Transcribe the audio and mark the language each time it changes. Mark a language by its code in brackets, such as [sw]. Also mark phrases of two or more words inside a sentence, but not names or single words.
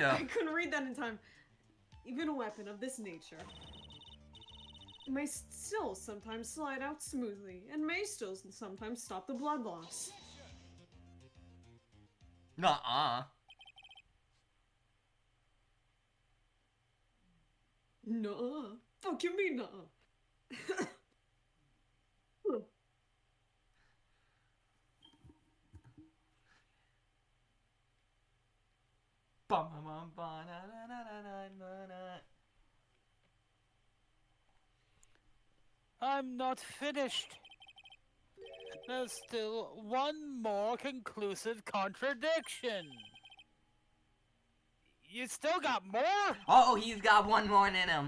[en] I couldn't read that in time. Even a weapon of this nature may still sometimes slide out smoothly, and may still sometimes stop the blood loss. Nuh-uh. Nuh-uh. Fuck you mean nuh-uh. Bum, bum, bum, ba, na, na, na, na, na, na. I'm not finished. There's still one more conclusive contradiction. You still got more? Oh, he's got one more in him.